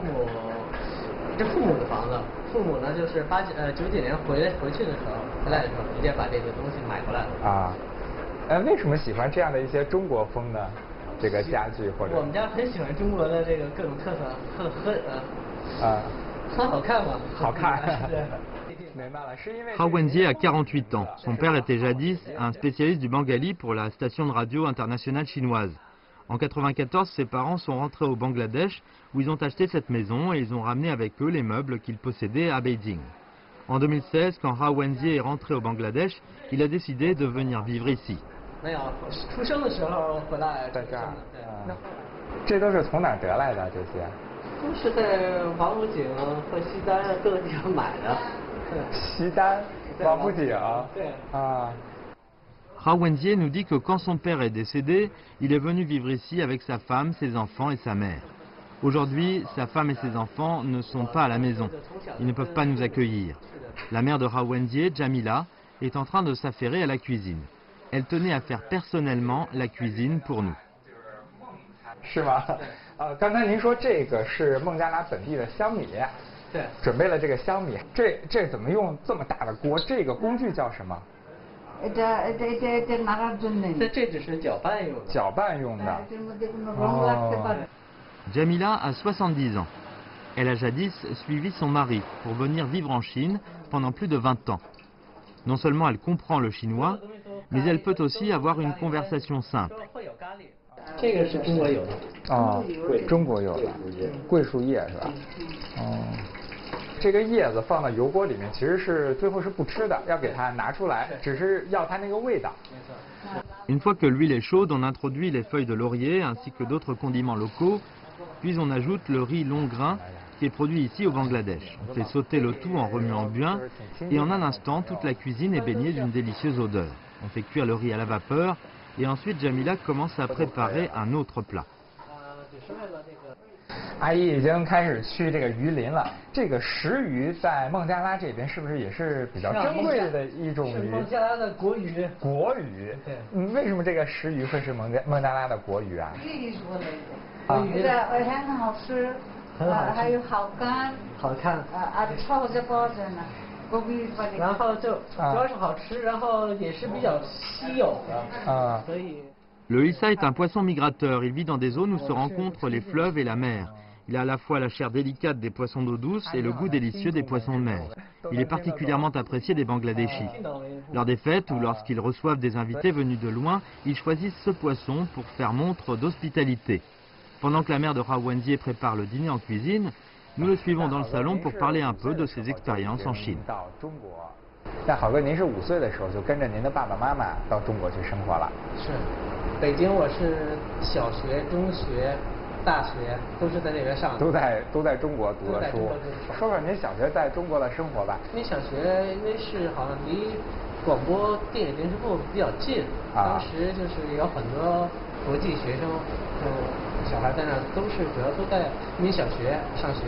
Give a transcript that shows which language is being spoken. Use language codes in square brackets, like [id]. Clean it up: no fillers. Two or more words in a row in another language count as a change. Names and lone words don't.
[zh] 父母的房子，父母呢就是90几年回去的时候，回来的时候直接把这个东西买回来了。啊。为什么喜欢这样的一些中国风的这个家具或者？我们家很喜欢中国的这个各种特色，很好看嘛。好看。 [fr] Hao Wenjie a 48 ans. Son père était jadis un spécialiste du bengali pour la station de radio internationale chinoise. En 1994, ses parents sont rentrés au Bangladesh où ils ont acheté cette maison et ils ont ramené avec eux les meubles qu'ils possédaient à Beijing. En 2016, quand Hao Wenjie est rentré au Bangladesh, il a décidé de venir vivre ici. [zh] 没有，出生的时候回来在这儿。这都是从哪儿得来的？这些？都是在王府井和西单各个地方买的。西单、王府井。对。啊。 [fr] Hao Wenjie nous dit que quand son père est décédé, il est venu vivre ici avec sa femme, ses enfants et sa mère. Aujourd'hui, sa femme et ses enfants ne sont pas à la maison. Ils ne peuvent pas nous accueillir. La mère de Hao Wenjie, Jamila, est en train de s'affairer à la cuisine. Elle tenait à faire personnellement la cuisine pour nous. [zh] 是吗？刚才您说这个是孟加拉本地的香米。对。准备了这个香米，这怎么用这么大的锅？这个工具叫什么？这只是搅拌用的。搅拌用的。 [fr] Jamila a 70 ans. Elle a jadis suivi son mari pour venir vivre en Chine pendant plus de 20 ans. Non seulement elle comprend le chinois, mais elle peut aussi avoir une conversation simple. [zh] 这个是中国有的。中国有的，桂树叶是吧？这个叶子放到油锅里面，其实是最后是不吃的，要给它拿出来，只是要它那个味道。 [fr] Une fois que l'huile est chaude, on introduit les feuilles de laurier ainsi que d'autres condiments locaux, puis on ajoute le riz long grain qui est produit ici au Bangladesh. On fait sauter le tout en remuant bien et en un instant, toute la cuisine est baignée d'une délicieuse odeur. On fait cuire le riz à la vapeur et ensuite Jamila commence à préparer un autre plat. [zh] 阿姨已经开始去这个鱼鳞了。这个石鱼在孟加拉这边是不是也是比较珍贵的一种鱼？孟加拉的国鱼。国鱼。对。为什么这个石鱼会是孟加拉的国鱼啊？很好吃，还有好看。好看。超着包着呢。然后就主要是好吃，然后也是比较稀有的。所以。 [fr] Le hissa est un poisson migrateur. Il vit dans des zones où se rencontrent les fleuves et la mer. Il a à la fois la chair délicate des poissons d'eau douce et le goût délicieux des poissons de mer. Il est particulièrement apprécié des Bangladeshis. Lors des fêtes ou lorsqu'ils reçoivent des invités venus de loin, ils choisissent ce poisson pour faire montre d'hospitalité. Pendant que la mère de Hao Wenjie prépare le dîner en cuisine, nous le suivons dans le salon pour parler un peu de ses expériences en Chine. [zh] 但好哥，您是5岁的时候就跟着您的爸爸妈妈到中国去生活了？是，北京我是小学、中学、大学都是在这边上的。都在中国读的书。说说您小学在中国的生活吧。因为小学因为是好像离广播电影电视部比较近，当时就是有很多国际学生，小孩在那主要都在移民小学上学。